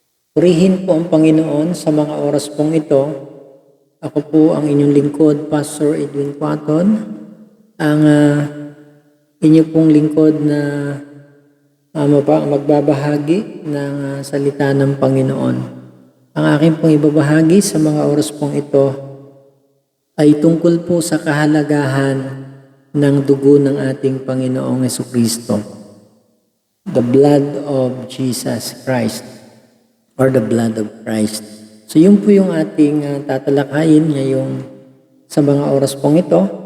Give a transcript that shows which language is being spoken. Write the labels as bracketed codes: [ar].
[tl] Purihin po ang Panginoon sa mga oras pong ito. Ako po ang inyong lingkod, Pastor Edwin Quaton, ang inyo pong lingkod na magbabahagi ng salita ng Panginoon. Ang aking pong ibabahagi sa mga oras pong ito ay tungkol po sa kahalagahan ng dugo ng ating Panginoong Jesucristo. [en] The blood of Jesus Christ, or the blood of Christ. [tl] So yun po yung ating tatalakayin ngayong sa mga oras pong ito.